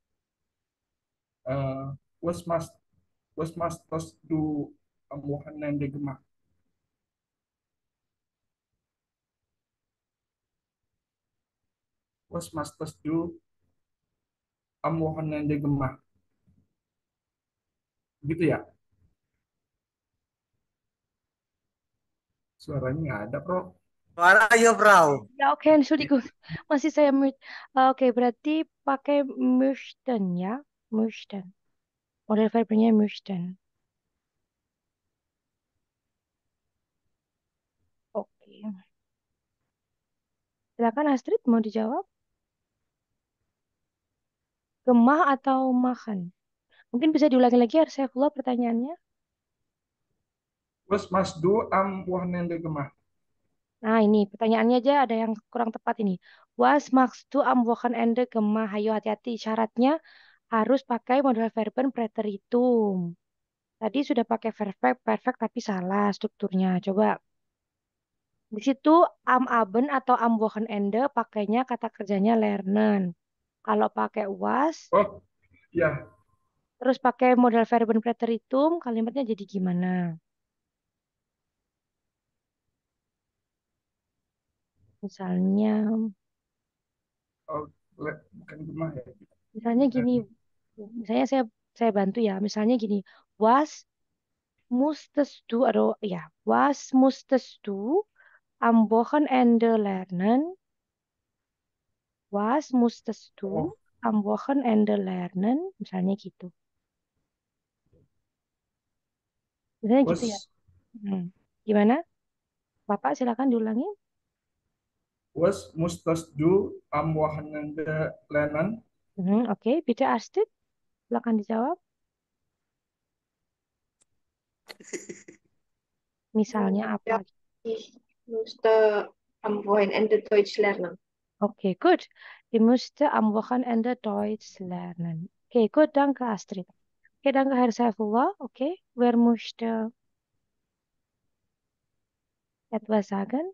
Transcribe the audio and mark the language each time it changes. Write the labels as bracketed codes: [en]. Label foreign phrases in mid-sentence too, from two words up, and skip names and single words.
[de] äh, was machst du am Wochenende gemacht? Was machst du am Wochenende gemacht? [id] Gitu ya? Suaranya nggak ada, Bro. Suara aja, Frau. Ya, oke, Entschuldigung. Masih saya mute. Oke, berarti pakai möchten ya. Möchten. Model verbernya möchten. Oke. Silakan Astrid, mau dijawab? Gemah atau makan? Mungkin bisa diulangi lagi, Herr Saifullah, pertanyaannya. [de] Was machst du am Wochenende gemacht? [id] Nah, ini pertanyaannya aja ada yang kurang tepat ini. [de] Was machst du am Wochenende gemah? [id] Ayo hati-hati. Syaratnya harus pakai model verben preteritum. Tadi sudah pakai perfect, perfect tapi salah strukturnya. Coba di situ [de] am Abend [id] atau [de] am Wochenende [id] pakainya kata kerjanya lernen. Kalau pakai was, Oh, ya. terus pakai model verben preteritum, kalimatnya jadi gimana? Misalnya, Oh, bukan gemah ya. misalnya gini, misalnya saya bantu ya. Misalnya gini, [de] was musstest du, [id] atau ya, [de] was musstest du am Wochenende lernen? Was musstest du [id] Oh, [de] am Wochenende lernen? [id] Misalnya gitu. Misalnya gitu ya. [de] was [id] Hmm. Gimana? Bapak silakan diulangi. [de] was musstest du am Wochenende lernen? Oke, bitte Astrid, [id] silakan dijawab. Misalnya apa? [de] Ja, ich musste am Wochenende Deutsch lernen. [en] Oke, good. [de] Ich musste am Wochenende Deutsch lernen. Oke, gut, danke Astrid. Oke, danke Herr Saifullah. Oke, wer möchte etwas sagen?